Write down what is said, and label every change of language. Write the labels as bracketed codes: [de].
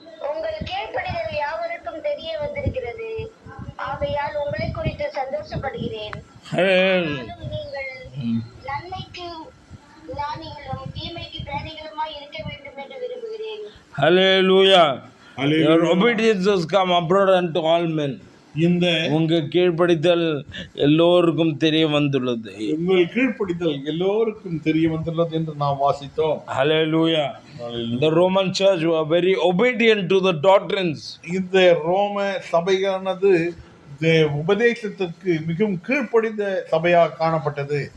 [ta] உங்கள் கீழ்ப்படிதல் யாவருக்கும் தெரிய வந்திருக்கிறது, ஆகையால் உங்களை குறித்து சந்தோஷப்படுகிறேன். நீங்கள் நன்மைக்கு ஞானிகளும் தீமைக்கு பிரேரிகளுமாய் இருக்க வேண்டும் என்று விரும்புகிறேன். [en] Hallelujah. Your obedience has come abroad unto all men. [ta] இந்த உங்க கீழ்ப்படிதல் எல்லோருக்கும் தெரிய வந்துள்ளது. உங்கள் கீழ்ப்படிதல் எல்லோருக்கும் தெரிய வந்துள்ளது என்று நாம் வாசித்தோம். [en] Hallelujah. The Roman church were very obedient to the doctrines. [ta] இந்த ரோம சபையானது உபதேசத்திற்கு மிகவும் கீழ்ப்படிந்த சபையாக காணப்பட்டது.